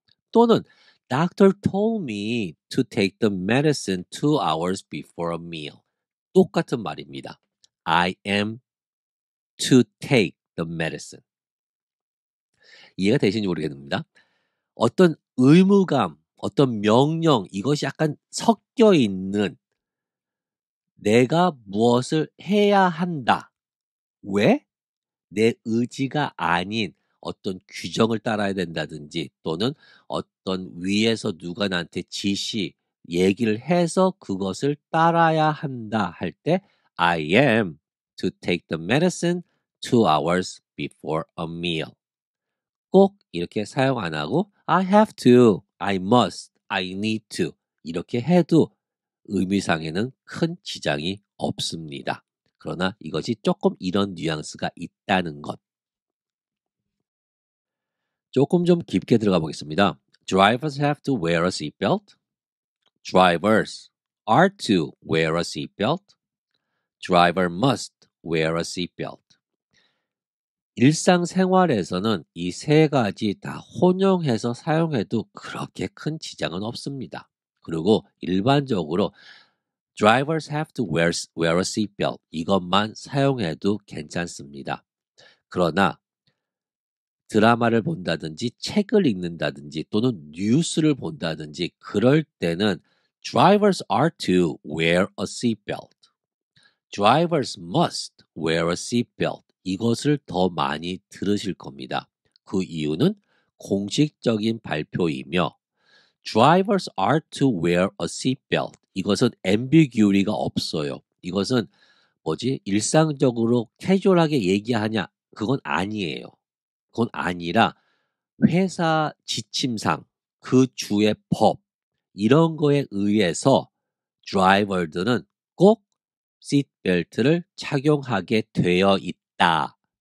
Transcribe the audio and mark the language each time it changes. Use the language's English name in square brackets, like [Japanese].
[Korean] 또는 [English] Doctor told me to take the medicine 2 hours before a meal. [Korean] 똑같은 말입니다. [English] I am to take the medicine. [Korean] 이해가 되시는지 모르겠습니다. 어떤 의무감, 어떤 명령, 이것이 약간 섞여 있는 내가 무엇을 해야 한다. 왜? 내 의지가 아닌 어떤 규정을 따라야 된다든지 또는 어떤 위에서 누가 나한테 지시, 얘기를 해서 그것을 따라야 한다 할 때 [English] I am to take the medicine 2 hours before a meal. [Korean] 꼭 이렇게 사용 안 하고 [English] I have to, I must, I need to [Korean] 이렇게 해도 의미상에는 큰 지장이 없습니다. 그러나 이것이 조금 이런 뉘앙스가 있다는 것. 조금 좀 깊게 들어가 보겠습니다. [English] Drivers have to wear a seatbelt. Drivers are to wear a seatbelt. Driver must wear a seatbelt. [Korean] 일상생활에서는 이 세 가지 다 혼용해서 사용해도 그렇게 큰 지장은 없습니다. 그리고 일반적으로 [English] drivers have to wear a seatbelt [Korean] 이것만 사용해도 괜찮습니다. 그러나 드라마를 본다든지 책을 읽는다든지 또는 뉴스를 본다든지 그럴 때는 [English] drivers are to wear a seatbelt. Drivers must wear a seatbelt. [Korean] 이것을 더 많이 들으실 겁니다. 그 이유는 공식적인 발표이며 [English] Drivers are to wear a seatbelt. [Korean] 이것은 ambiguity가 없어요. 이것은 뭐지? 일상적으로 캐주얼하게 얘기하냐? 그건 아니에요. 그건 아니라 회사 지침상 그 주의 법 이런 거에 의해서 드라이버들은 꼭 시트벨트를 착용하게 되어 있다.